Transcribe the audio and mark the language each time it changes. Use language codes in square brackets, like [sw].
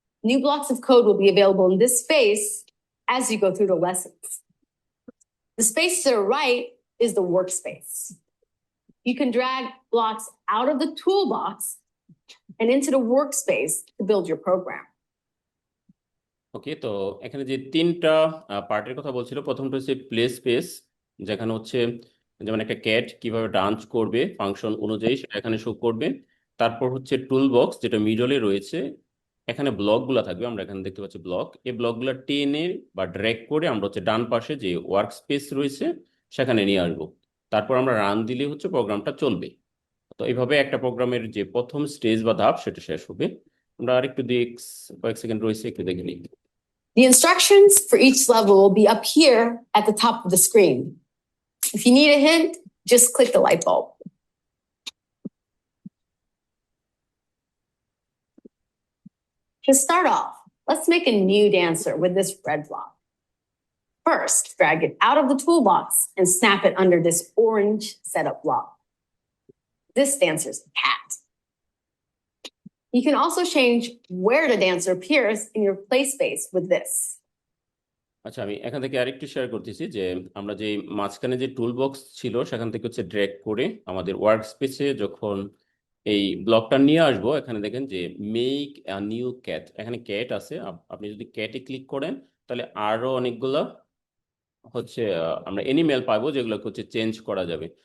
[en] New blocks of code will be available in this space as you go through the lessons. The space to the right is the workspace. You can drag blocks out of the toolbox and into the workspace to build your program. [bn] ওকে, তো এখানে যে তিনটা পার্টের কথা বলছিল, প্রথমটা হচ্ছে play space, যেখানে হচ্ছে যেমন একটা ক্যাট কিভাবে ডান্স করবে ফাংশন অনুযায়ী সেটা এখানে শো করবে। তারপর হচ্ছে টুল বক্স, যেটা মিডলে রয়েছে, এখানে ব্লকগুলো থাকবে, আমরা এখানে দেখতে পাচ্ছি ব্লক। এই ব্লকগুলো টেনে বা ড্র্যাগ করে আমরা হচ্ছে ডান পাশে যে ওয়ার্ক স্পেস রয়েছে সেখানে নিয়ে আসবো। তারপর আমরা রান দিলে হচ্ছে প্রোগ্রামটা চলবে। তো এইভাবে একটা প্রোগ্রামের যে প্রথম স্টেজ বা ধাপ সেটা শেষ হবে। আমরা আরেকটু কয়েক সেকেন্ড রয়েছে, একটু দেখে নিই। [en] The instructions for each level will be up here at the top of the screen. If you need a hint, just click the light bulb. To start off, let's make a new dancer with this red block. First, drag it out of the toolbox and snap it under this orange setup block. This dancer's a cat. You can also change where the dancer appears in your play space with this. [bn] আচ্ছা, আমি এখান থেকে আরেকটু share করতেছি যে আমরা যে মাঝখানে যে টুল বক্স ছিল সেখান থেকে হচ্ছে ড্র্যাগ করে আমাদের ওয়ার্ক স্পেসে যখন এই ব্লকটা নিয়ে আসবো, এখানে দেখেন যে [en] make a new cat, [bn] এখানে ক্যাট আছে। আপনি যদি ক্যাটে ক্লিক করেন তাহলে আরো অনেকগুলো হচ্ছে আমরা এনিমেল পাবো, যেগুলোকে হচ্ছে চেঞ্জ করা যাবে।